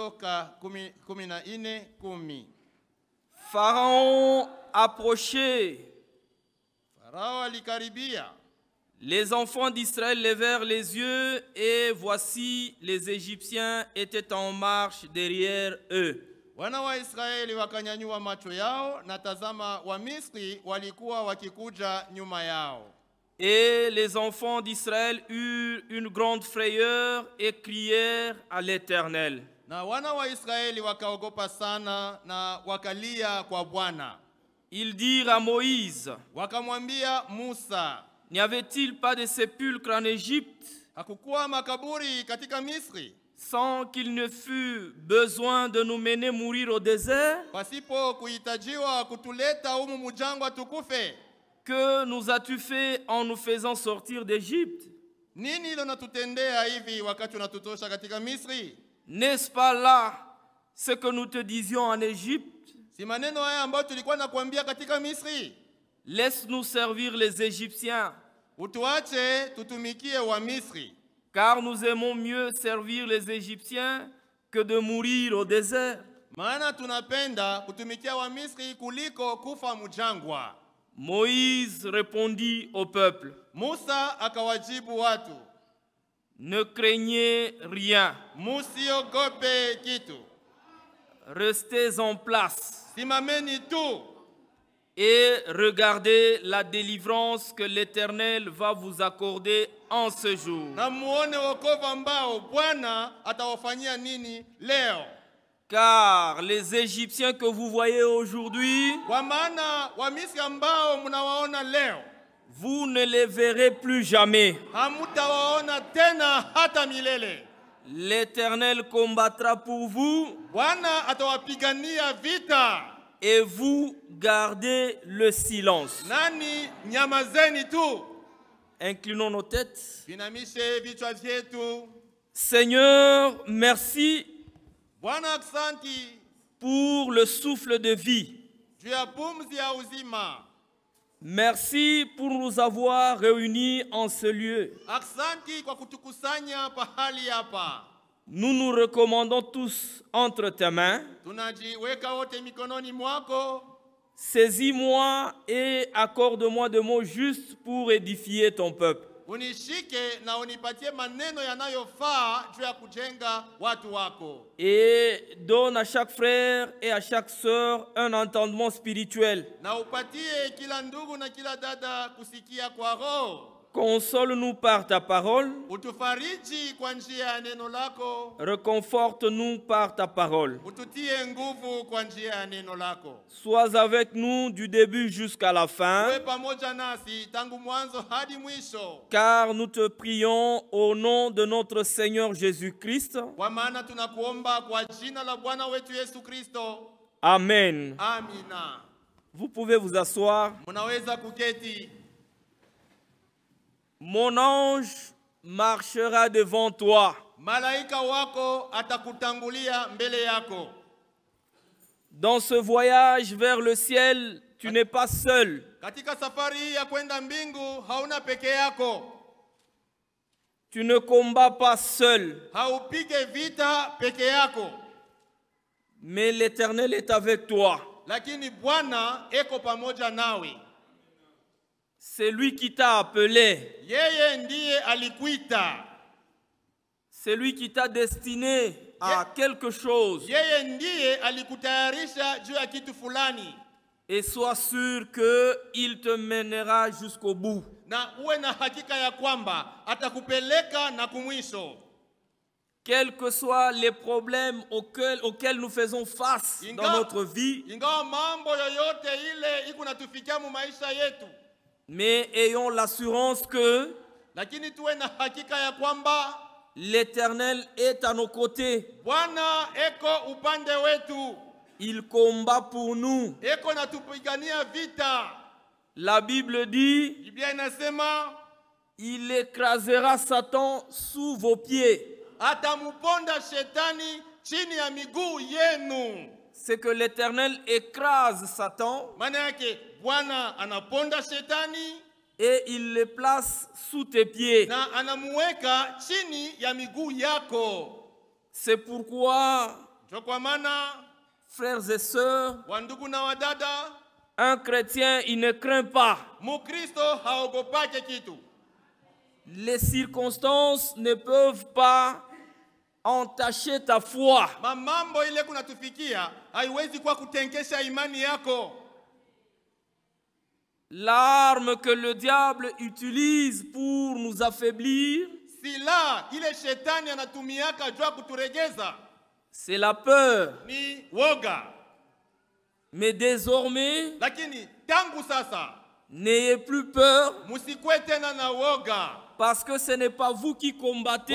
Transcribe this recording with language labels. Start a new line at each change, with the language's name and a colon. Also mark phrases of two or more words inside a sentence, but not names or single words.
French: Pharaon approchait. Les enfants d'Israël levèrent les yeux et voici les Égyptiens étaient en marche derrière eux.
Swahili: Wana wa Israeli wakanyanyua macho yao na tazama wa Misri walikuwa wakikuja nyuma yao.
French: Et les enfants d'Israël eurent une grande frayeur et crièrent à l'Éternel.
Swahili: Na wana wa Israeli wakaogopa sana na wakalia kwa Bwana.
French: Ils dirent à Moïse,
Swahili: wakamwambia Musa,
French: n'y avait-il pas de sépulcre en Égypte?
Swahili: Hakukuwa makaburi katika Misri?
French: Sans qu'il ne fût besoin de nous mener mourir au désert?
Swahili: Pasipo kuhitajiwa kutuleta humu mujangwa tukufe?
French: Que nous as-tu fait en nous faisant sortir d'Égypte?
Swahili: Nini ilo natutendea hivi wakati unatutosha katika Misri?
French: N'est-ce pas là ce que nous te disions en Égypte?
Swahili: Si maneno haya ambayo tulikuwa nakuambia katika Misri?
French: Laisse-nous servir les Égyptiens.
Swahili: Utuache tutumikie wa Misri.
French: Car nous aimons mieux servir les Égyptiens que de mourir au désert.
Swahili: Maana tunapenda kutumikia wa Misri kuliko kufa mujangwa.
French: Moïse répondit au peuple.
Swahili: Musa akawajibu watu.
French: Ne craignez rien.
Swahili: Musiogope kitu.
French: Restez en place.
Swahili: Simameni tu.
French: Et regardez la délivrance que l'Éternel va vous accorder en ce jour.
Swahili: Na muone wokovu ambao Bwana atawafanyia nini leo.
French: Car les Égyptiens que vous voyez aujourd'hui,
Swahili: kwa maana wa Misri ambao mnawaona leo,
French: vous ne les verrez plus jamais.
Swahili: Hamutawaona tena hata milele.
French: L'Éternel combattra pour vous.
Swahili: Bwana atawapigania vita.
French: Et vous gardez le silence.
Swahili: Nani nyamazeni tu.
French: Inclinons nos têtes.
Swahili: Vinamishe vichwa vyetu.
French: Seigneur, merci
Swahili: Bwana aksanti
French: pour le souffle de vie.
Swahili: juu ya pumzi ya uzima.
French: Merci pour nous avoir réunis en ce lieu.
Swahili: Aksanti kwa kutukusanya pahali hapa.
French: Nous nous recommandons tous entre tes mains.
Swahili: Tunajiweka wote mikononi mwako.
French: Saisis-moi et accorde-moi de mots justes pour édifier ton peuple.
Swahili: Unishike na unipatie maneno yanayofaa juu ya kujenga watu wako.
French: Et donne à chaque frère et à chaque sœur un entendement spirituel.
Swahili: Na upatie kila ndugu na kila dada kusikia kwa roho.
French: Console-nous par ta parole.
Swahili: Utufariji kwa njia ya neno lako.
French: Reconforte-nous par ta parole.
Swahili: Ututie nguvu kwa njia ya neno lako.
French: Sois avec nous du début jusqu'à la fin.
Swahili: Uwe pamoja nasi tangu mwanzo hadi mwisho.
French: Car nous te prions au nom de notre Seigneur Jésus-Christ.
Swahili: Kwa maana tunakuomba kwa jina la Bwana wetu Yesu Kristo.
French: Amen.
Swahili: Amina.
French: Vous pouvez vous asseoir.
Swahili: Munaweza kuketi.
French: Mon ange marchera devant toi.
Swahili: Malaika wako atakutangulia mbele yako.
French: Dans ce voyage vers le ciel, tu n'es pas seul.
Swahili: Katika safari ya kwenda mbingu hauna peke yako.
French: Tu ne combats pas seul.
Swahili: Haupige vita peke yako.
French: Mais l'Éternel est avec toi.
Swahili: Lakini Bwana eko pamoja nawe.
French: C'est lui qui t'a appelé.
Swahili: Yeye ndiye alikuita.
French: C'est lui qui t'a destiné à quelque chose.
Swahili: Yeye ndiye alikutayarisha juu ya kitu fulani.
French: Et sois sûr qu'il te mènera jusqu'au bout.
Swahili: Na uwe na hakika ya kwamba atakupeleka na kumwisho.
French: Quels que soient les problèmes auxquels nous faisons face dans notre vie.
Swahili: Ingawa mambo yoyote ile iko natufikia mu maisha yetu.
French: Mais ayons l'assurance que l'Éternel est à nos côtés. Il combat pour nous. La Bible dit, il écrasera Satan sous vos pieds.
Swahili: atamuponda shetani chini ya miguu yenu.
French: C'est que l'Éternel écrase Satan
Swahili: Maana yake Bwana anaponda shetani
French: et il le place sous tes pieds.
Swahili: na anamuweka chini ya miguu yako.
French: C'est pourquoi,
Swahili: Ndio kwa maana
French: frères et sœurs,
Swahili: wandugu na wadada,
French: un chrétien, il ne craint pas.
Swahili: Mukristo haogopake kitu.
French: Les circonstances ne peuvent pas entacher ta foi.
Swahili: Mambo ile kunatufikia haiwezi kwa kutenkesha imani yako.
French: L'arme que le diable utilise pour nous affaiblir,
Swahili: Sila ile shetani anatumiaka jua kuturegeza
French: c'est la peur.
Swahili: ni woga.
French: Mais désormais,
Swahili: Lakini tangu sasa
French: n'ayez plus peur,
Swahili: musikwe tena na woga,
French: parce que ce n'est pas vous qui combattez,